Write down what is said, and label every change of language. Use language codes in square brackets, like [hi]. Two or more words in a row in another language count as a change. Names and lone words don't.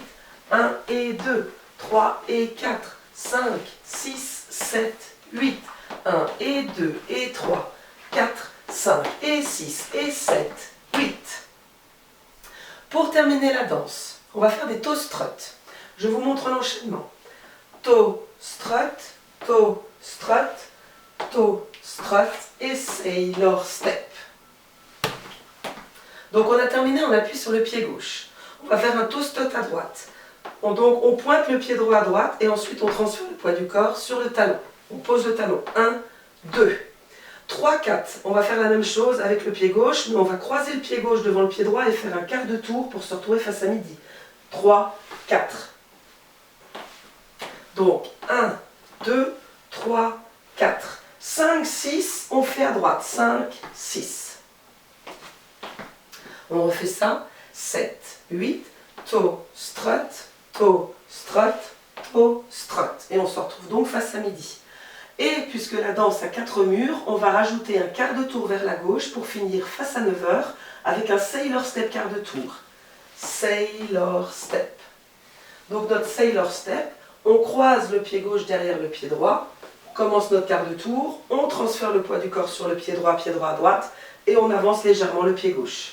[fr] 1 et 2, 3 et 4, 5, 6, 7, 8. 1 et 2 et 3, 4, 5 et 6 et 7, 8. Pour terminer la danse, on va faire des [en] toe struts. [fr] Je vous montre l'enchaînement. [en] Toe strut, toe strut, toe strut et sailor step. [fr] Donc on a terminé, on appuie sur le pied gauche. On va faire un [en] toe strut [fr] à droite. Donc on pointe le pied droit à droite et ensuite on transfère le poids du corps sur le talon. On pose le talon. 1, 2. 3, 4. On va faire la même chose avec le pied gauche, mais on va croiser le pied gauche devant le pied droit et faire un quart de tour pour se retrouver face à midi. 3, 4. Donc 1, 2, 3, 4. 5, 6, on fait à droite. 5, 6. On refait ça. 7, 8, [en] toe strut, toe strut, toe strut. [fr] Et on se retrouve donc face à midi. Et puisque la danse a 4 murs, on va rajouter un quart de tour vers la gauche pour finir face à 9 heures avec un [en] sailor step [fr] quart de tour. [en] Sailor step. [fr] Donc notre [en] sailor step, [fr] on croise le pied gauche derrière le pied droit, on commence notre quart de tour, on transfère le poids du corps sur le pied droit à droite et on avance légèrement le pied gauche.